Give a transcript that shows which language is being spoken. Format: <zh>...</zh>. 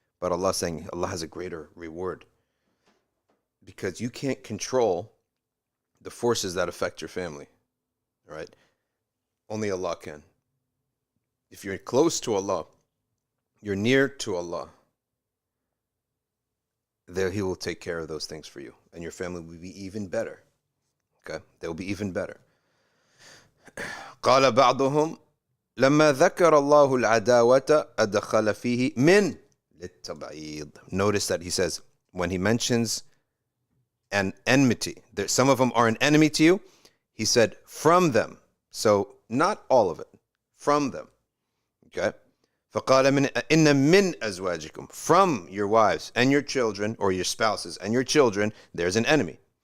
<en>But Allah is saying Allah has a greater reward, because you can't control the forces that affect your family. Right? Only Allah can. If you're close to Allah, you're near to Allah, there he will take care of those things for you, and your family will be even better. Okay, they'll be even better.</en> <ar>قال بعضهم لما ذكر الله العداوة أدخل فيه من للتبعيض.</ar> <en>Notice that he says when he mentions an enmity, some of them are an enemy to you, he said from them. So not all of it, from them. Okay.</en> <ar>فقال من إن من أزواجكم,</ar> <en>from your wives and your children, or your spouses and your children, there's an enemy.</en>